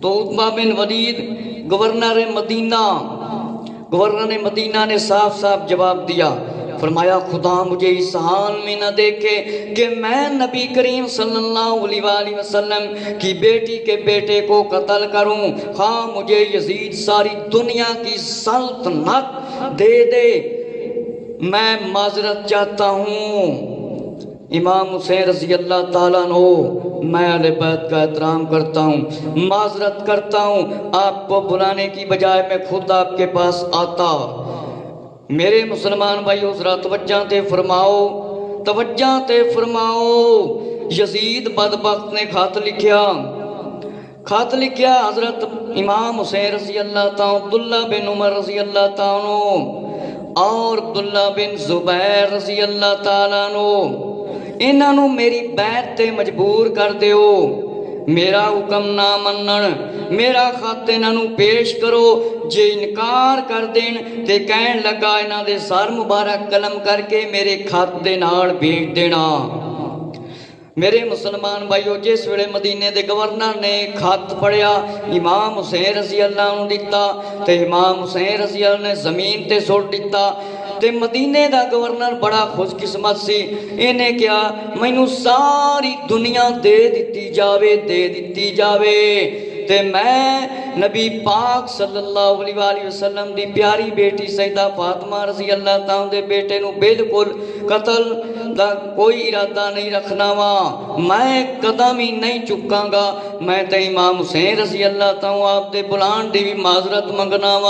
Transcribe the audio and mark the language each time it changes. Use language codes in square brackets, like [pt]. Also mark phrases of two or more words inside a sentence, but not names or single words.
[ur] تو عتبہ بن ولید گورنر مدینہ نے صاف صاف جواب دیا، فرمایا خدا مجھے اس حال میں نہ دیکھے کہ میں نبی کریم صلی اللہ علیہ وآلہ وسلم کی بیٹی کے بیٹے کو قتل کروں، خواہ مجھے یزید ساری دنیا کی سلطنت دے دے، میں معذرت چاہتا ہوں۔ امام حسین رضی اللہ تعالیٰ عنہ، میں اہل بیت کا احترام کرتا ہوں، معذرت کرتا ہوں، آپ کو بلانے کی بجائے میں خود آپ کے پاس آتا۔ [pa] میرے مسلمان بھائیو ذرا توجہ تے فرماؤ، توجہ تے فرماؤ، یزید بدبخت نے خط لکھیا، خط لکھیا حضرت امام حسین رضی اللہ تعالیٰ، عبداللہ بن عمر رضی اللہ تعالیٰ اور عبداللہ بن زبیر رضی اللہ تعالیٰ انہاں نو میری بیعت تے مجبور کر دیو، میرا حکم نہ منن، میرا خط انہاں نو پیش کرو، جے انکار کر دین تے کہن لگا انہاں دے سر مبارک قلم کر کے میرے خط دے نال بھیج دینا۔ میرے مسلمان بھائیو، جس ویلے مدینے دے گورنر نے خط پڑھیا امام حسین رضی اللہ عنہ دیتا تے امام حسین رضی اللہ نے زمین تے سٹ دیتا تے مدینے دا گورنر بڑا خوش قسمت سی، انہیں کیا مینوں ساری دنیا دے دیتی جاوے تے میں نبی پاک صلی اللہ علیہ وآلہ وسلم دی پیاری بیٹی سیدہ فاطمہ رضی اللہ تعالیٰ دے بیٹے نو بالکل قتل دا کوئی ارادہ نہیں رکھنا وا، میں قدم ہی نہیں چکاں گا، میں تے امام حسین رضی اللہ تعالیٰ آپ دے بلان دی بھی معذرت منگنا وا۔